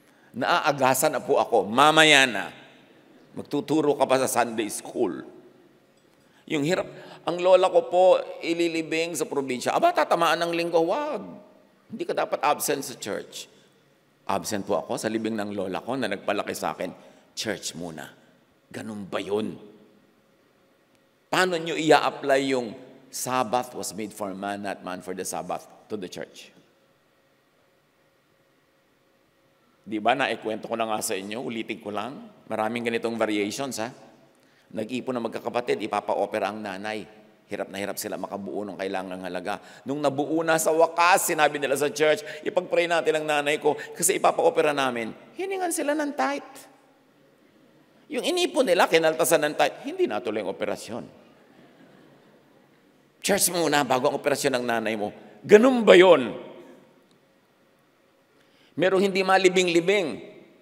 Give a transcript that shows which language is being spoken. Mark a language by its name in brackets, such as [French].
[Filipino] Naaagasan na po ako, mamaya na. Magtuturo ka pa sa Sunday school. Yung hirap, ang lola ko po, ililibing sa probinsya. Aba, tatamaan ng linggo, wag. Hindi ka dapat absent sa church. Absent po ako sa libing ng lola ko na nagpalaki sa akin, church muna. Ganun ba yun? Paano nyo i-apply yung [English] Sabbath was made for man, not man for the Sabbath to the church? [Filipino] Di ba, naikwento ko na nga sa inyo, ulitin ko lang. Maraming ganitong variations, Nag-ipon na magkakapatid, ipapa-opera ang nanay. Hirap na hirap sila makabuo ng kailangang halaga. Nung nabuo na sa wakas, sinabi nila sa church, ipag-pray natin ang nanay ko kasi ipapa-opera namin. Hiningan sila ng tithe. Yung inipon nila, kinaltasan ng tithe, hindi natuloy ang operasyon. Church muna bago ang operasyon ng nanay mo. Ganun ba yun? Merong hindi malibing-libing.